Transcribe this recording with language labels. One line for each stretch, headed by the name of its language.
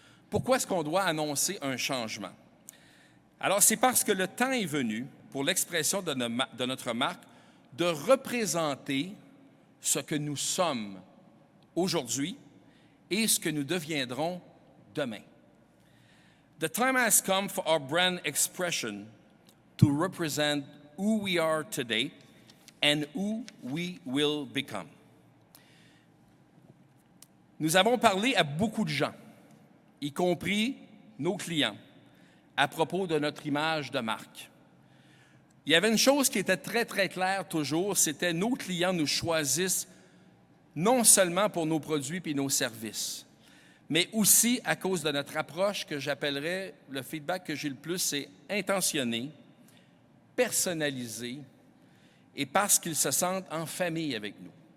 French: Pourquoi est-ce qu'on doit annoncer un changement? Alors, c'est parce que le temps est venu, pour l'expression de notre marque, de représenter ce que nous sommes aujourd'hui et ce que nous deviendrons demain.
English: The time has come for our brand expression to represent who we are today and who we will become.
French: Nous avons parlé à beaucoup de gens, y compris nos clients, à propos de notre image de marque. Il y avait une chose qui était très, très claire toujours, c'était nos clients nous choisissent non seulement pour nos produits et nos services, mais aussi à cause de notre approche que j'appellerais, le feedback que j'ai le plus, c'est intentionné, personnalisé et parce qu'ils se sentent en famille avec nous.